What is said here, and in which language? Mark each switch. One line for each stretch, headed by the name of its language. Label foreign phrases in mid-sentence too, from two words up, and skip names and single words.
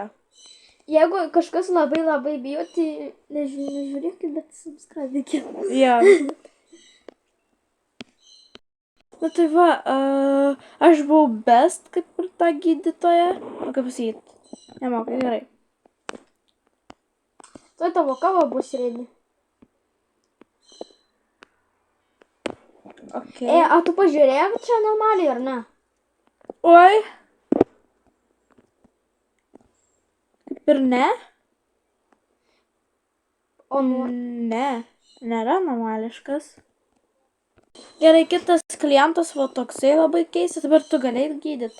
Lithuanian: Jeigu kažkas labai bijo, tai nežiūrėkit, bet subscribe-ikit. Jo. Na tai va, aš buvau best kaip ir ta gydytoja. Nu, kaip pasakyti, nemokai, gerai. Tai tavo kava bus ready. Okay. A tu pažiūrėjai, čia normaliai, ar ne? Oi. Kaip ir ne? O Ne, nėra normališkas. Gerai, kitas klientas, va toksai labai keistas, dabar tu galėjai gydyti.